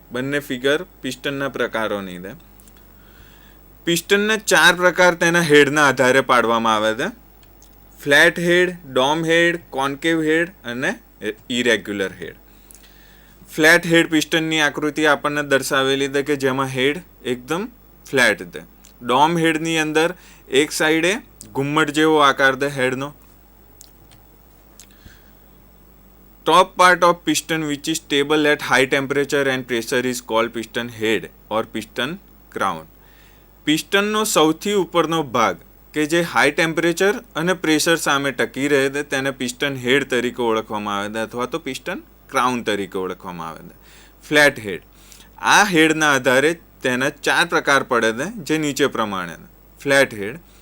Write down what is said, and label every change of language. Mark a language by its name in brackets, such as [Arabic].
[Gujarati] બંને ફિગર પિસ્ટનના પ્રકારોની છે. પિસ્ટનના ચાર પ્રકાર તેના હેડના આધારે પાડવામાં આવે છે: ફ્લેટ હેડ, ડોમ હેડ, કોન્કેવ હેડ અને ઇરેગ્યુલર હેડ. ફ્લેટ હેડ પિસ્ટનની આકૃતિ આપણને દર્શાવેલી છે કે જેમાં હેડ એકદમ ફ્લેટ છે. ડોમ હેડની અંદર એક સાઈડે ઘુમ્મટ જેવો આકાર છે હેડનો. [English] Top part of piston which is stable at high temperature and pressure is called piston head or piston crown. [Gujarati] પિસ્ટનનો સૌથી ઉપરનો ભાગ કે જે હાઈ ટેમ્પરેચર અને પ્રેશર સામે ટકી રહે છે તેને પિસ્ટન હેડ તરીકે ઓળખવામાં આવે છે અથવા તો પિસ્ટન ક્રાઉન તરીકે ઓળખવામાં આવે છે. ફ્લેટ હેડ. આ હેડના આધારે તેના ચાર પ્રકાર પડે છે જે નીચે પ્રમાણે. ફ્લેટ હેડ.